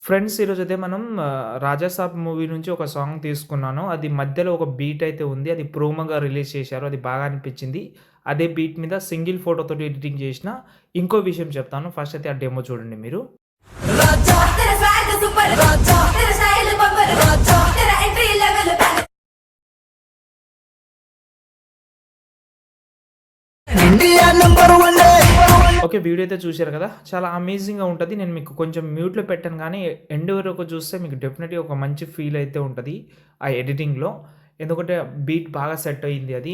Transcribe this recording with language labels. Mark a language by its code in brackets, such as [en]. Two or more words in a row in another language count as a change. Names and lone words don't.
[te] ఫ్రెండ్స్ ఈరోజైతే మనం 'రాజాసాబ్' మూవీ నుంచి ఒక సాంగ్ తీసుకున్నాను. అది మధ్యలో ఒక బీట్ అయితే ఉంది. అది ప్రోమోగా రిలీజ్ చేశారు. అది బాగా అనిపించింది. అదే బీట్ మీద సింగిల్ ఫోటోతోటి ఎడిటింగ్ చేసిన ఇంకో విషయం చెప్తాను. ఫస్ట్ అయితే ఆ డెమో చూడండి మీరు. [hi] राजा तेरा [en] swag super [hi] राजा तेरा [en] style bumper [hi] राजा तेरा [en] entry level India number 1 [te] ఓకే. వీడియో అయితే చూశారు కదా! చాలా అమేజింగ్‌గా ఉంటది. నేను మీకు కొంచెం మ్యూట్‌లో పెట్టాను గానీ, ఎండ్ వరకు చూస్తే మీకు డెఫినెట్‌గా ఒక మంచి ఫీల్ అయితే ఉంటది. ఆ ఎడిటింగ్‌లో. ఎందుకంటే బీట్ బాగా సెట్ అయింది అది.